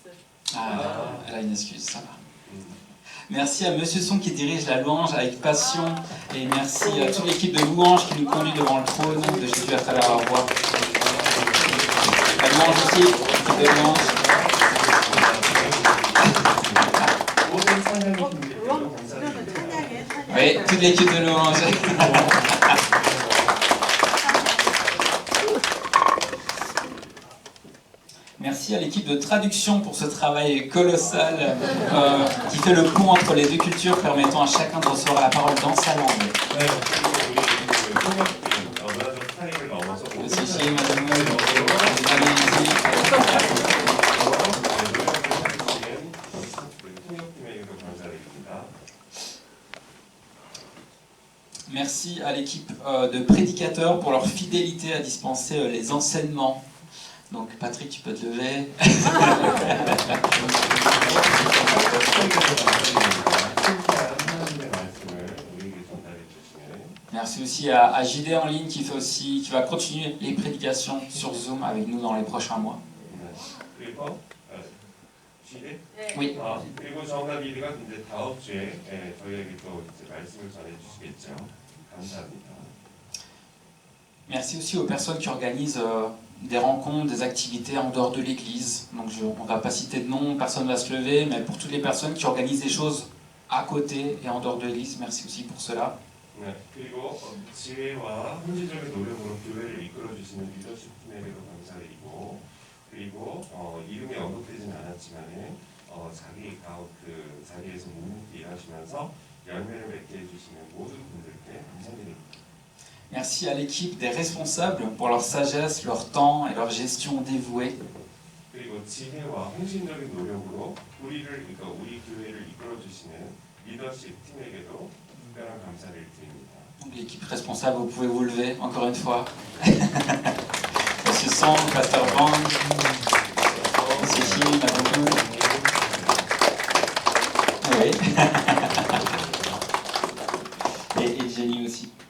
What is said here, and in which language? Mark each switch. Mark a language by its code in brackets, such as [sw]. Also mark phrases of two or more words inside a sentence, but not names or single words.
[fr] Ah, elle a une excuse, ça va. Merci à Monsieur Son qui dirige la louange avec passion. Et merci à toute l'équipe de louange qui nous conduit devant le trône de Jésus à travers la voix. La louange aussi, l'équipe de louange. [ko] 모든 찬양의 힘들게도 그러면 감사드립니다. 찬양해, 찬양. [fr] Oui, toute l'équipe de louange. Merci à l'équipe de traduction pour ce travail colossal qui fait le pont entre les deux cultures, permettant à chacun de recevoir la parole dans sa langue. [ko] 네, 그리고 우리 그 통역팀 문화적 차이를 넘어서 [fr] Aussi chez Madame Marie. [ko] 통역팀에게도 감사드립니다. [fr] Merci à l'équipe de prédicateurs pour leur fidélité à dispenser les enseignements. Donc Patrick, tu peux te lever. Merci aussi à JD en ligne qui va continuer les prédications sur Zoom avec nous dans les prochains mois. [ko] 그리고 지대? 네. [fr] Oui. [ko] 그리고 정답이가 이제 다음 주에 저희에게 또 이제 말씀을 전해주시겠죠. 감사합니다. [fr] Merci aussi aux personnes qui organisent des rencontres, des activités en dehors de l'église. Donc on ne va pas citer de nom, personne ne va se lever, mais pour toutes les personnes qui organisent des choses à côté et en dehors de l'église, merci aussi pour cela. [ko] 네, 그리고 지혜와 헌신적인 노력으로 교회를 이끌어주시는 리더십 팀에게도 감사드리고, 그리고 이름이 언급되진 않았지만은 자리에서 묵묵히 일하시면서 열매를 맺게 해주시는 모든 분들께 감사드립니다. [fr] Merci à l'équipe des responsables pour leur sagesse, leur temps et leur gestion dévouée. [ko] 그리고 지혜와 헌신적인 노력으로 우리 교회를 i끌어주시는 리더십 팀에게도 특별한 감사를 드립니다. [fr] Donc l'équipe responsable, vous pouvez vous lever encore une fois. Monsieur Song, Pasteur Bang, Monsieur Chim, Madame Kou. Oui. Et Jenny aussi.